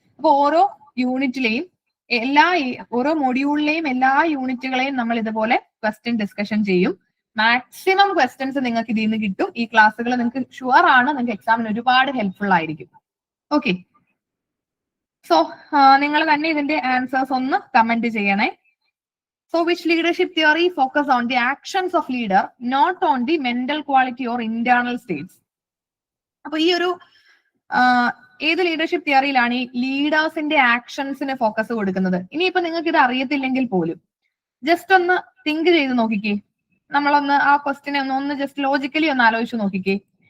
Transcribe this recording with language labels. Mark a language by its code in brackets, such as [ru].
[ml] അപ്പൊ ഓരോ യൂണിറ്റിലെയും ഓരോ മൊഡ്യൂളിലെയും എല്ലാ യൂണിറ്റുകളെയും നമ്മൾ ഇതുപോലെ ക്വസ്റ്റ്യൻ ഡിസ്കഷൻ ചെയ്യും. മാക്സിമം ക്വസ്റ്റ്യൻസ് നിങ്ങൾക്ക് ഇതിൽ നിന്ന് കിട്ടും. ഈ ക്ലാസ്സുകൾ നിങ്ങൾക്ക് ഷുവർ ആണ് നിങ്ങൾക്ക് എക്സാമിന് ഒരുപാട് ഹെൽപ്ഫുൾ ആയിരിക്കും. ഓക്കെ, സോ നിങ്ങൾ തന്നെ ഇതിന്റെ ആൻസേഴ്സ് ഒന്ന് കമന്റ് ചെയ്യണേ. [en] So which leadership theory focus on the actions of leader, not on the mental quality or internal states? [ml] അപ്പൊ ഈ ഒരു ഏത് ലീഡർഷിപ്പ് തിയറിയിലാണ് ഈ ലീഡേഴ്സിന്റെ ആക്ഷൻസിന് ഫോക്കസ് കൊടുക്കുന്നത്? ഇനിയിപ്പോ നിങ്ങൾക്ക് ഇത് അറിയത്തില്ലെങ്കിൽ പോലും ജസ്റ്റ് ഒന്ന് തിങ്ക് ചെയ്ത് നോക്കിക്കേ. നമ്മളൊന്ന് ആ ക്വസ്റ്റിനെ ഒന്ന് ജസ്റ്റ് ലോജിക്കലി ഒന്ന് ആലോചിച്ച് നോക്കിക്കേ.